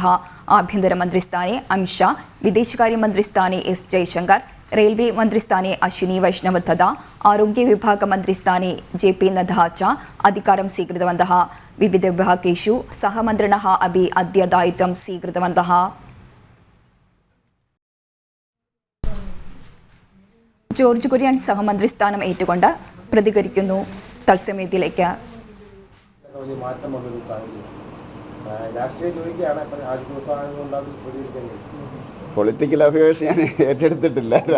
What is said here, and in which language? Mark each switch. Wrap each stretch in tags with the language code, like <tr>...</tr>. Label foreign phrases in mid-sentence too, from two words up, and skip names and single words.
<sa>आभ्यन्तरमन्त्रिस्थाने अमित शाह, विदेशकार्यमन्त्रिस्थाने S जयशङ्कर, रेल्वे मन्त्रिस्थाने अश्विनी वैष्णव तथा आरोग्यविभागमन्त्रिस्थाने JP नड्डा च अधिकारं स्वीकृतवन्तः. विविधविभागेषु सहमन्त्रिणः अपि अद्य दायित्वं स्वीकृतवन्तः.</sa> <ml>ജോർജ് കുര്യൻ സഹമന്ത്രിസ്ഥാനം ഏറ്റുകൊണ്ട് പ്രതികരിക്കുന്നു. തത്സമയത്തിലേക്ക്</ml> <en>political affairs</en> <ml>ഞാൻ ഏറ്റെടുത്തിട്ടില്ല.</ml>